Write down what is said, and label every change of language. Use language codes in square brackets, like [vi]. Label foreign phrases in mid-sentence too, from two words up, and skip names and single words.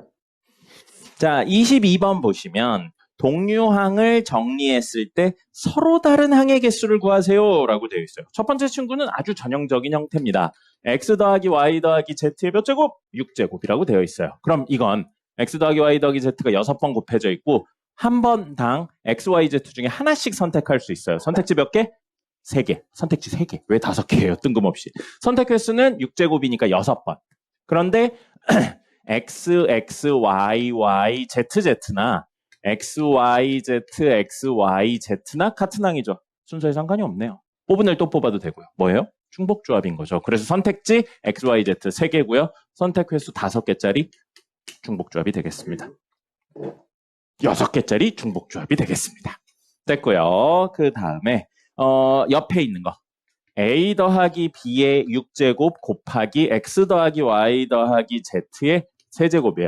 [ko] 자, 22번 보시면 동류항을 정리했을 때 서로 다른 항의 개수를 구하세요 라고 되어 있어요. 첫 번째 친구는 아주 전형적인 형태입니다. x 더하기 y 더하기 z의 몇 제곱? 6제곱이라고 되어 있어요. 그럼 이건 x 더하기 y 더하기 z가 6번 곱해져 있고 한 번당 x, y, z 중에 하나씩 선택할 수 있어요. 선택지 몇 개? 3개. 선택지 3개. 왜 5개예요? 뜬금없이. 선택 횟수는 6제곱이니까 6번. 그런데 x, x, y, y, z, z나 x, y, z, x, y, z나 같은 항이죠. 순서에 상관이 없네요. 뽑은 애 또 뽑아도 되고요. 뭐예요? 중복조합인 거죠. 그래서 선택지 x, y, z 3개고요. 선택 횟수 5개짜리 중복조합이 되겠습니다. 6개짜리 중복조합이 되겠습니다. 됐고요. 그 다음에 옆에 있는 거 a 더하기 b의 6제곱 곱하기 x 더하기 y 더하기 z의 세제곱이에요.